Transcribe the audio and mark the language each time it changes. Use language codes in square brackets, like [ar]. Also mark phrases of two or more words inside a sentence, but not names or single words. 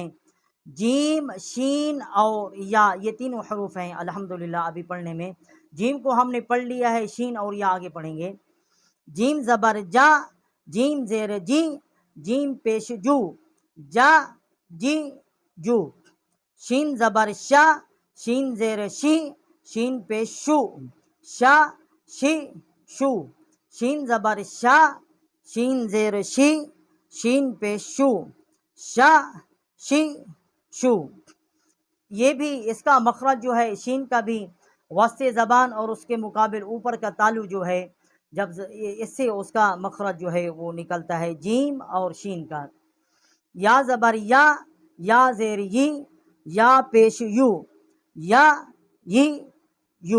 [ur] جیم، شین اور یا، یہ تینوں حروف ہیں الحمدللہ ابھی پڑھنے میں۔ جیم کو ہم نے پڑھ لیا ہے، شین اور یا آگے پڑھیں گے۔ جیم زبر جا، جیم زیر جی، جیم پیش جو، جا جی جو۔ شین زبر شا، شین زیر شی، شین پیش شو، شا شی شو۔ شین زبر شا، شین زیر شی، شین پیش شو، شا شی شو۔ یہ بھی اس کا مخرج جو ہے شین کا بھی وسط زبان اور اس کے مقابل اوپر کا تالو جو ہے جب اس سے اس کا مخرج جو ہے وہ نکلتا ہے جیم اور شین کا۔ یا زبر یا، یا زیر یی، یا پیش یو، یا یی یو۔